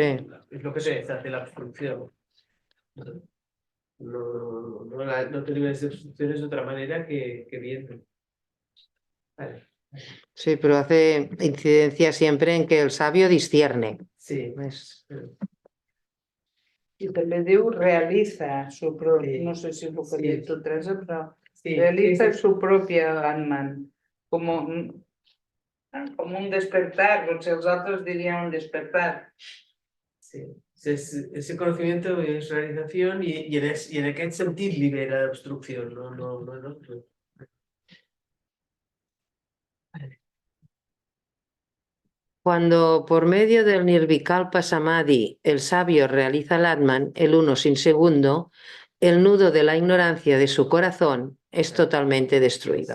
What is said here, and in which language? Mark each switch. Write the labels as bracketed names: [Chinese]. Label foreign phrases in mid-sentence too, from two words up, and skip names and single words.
[Spanish] Es lo que te hace la obstrucción. No te liberes de obstrucciones de otra manera que viendo. Vale. Sí, pero hace incidencia siempre en que el sabio discierne. Sí. Es- [Catalan] I també diu realitza [Spanish] su propio, [Catalan] Sí. no sé si és el que Sí. dius tu, Teresa, però Sí, [Spanish] realiza sí, su propia Atman, como un despertar, [Catalan] potser els altres dirien un despertar. sí. [Spanish] Ese conocimiento es realización y [Catalan] en aquest sentit [Spanish] libera la obstrucción, no. Cuando por medio del Nirvikalpa Samadhi el sabio realiza el Atman, el uno sin segundo, el nudo de la ignorancia de su corazón es totalmente destruido.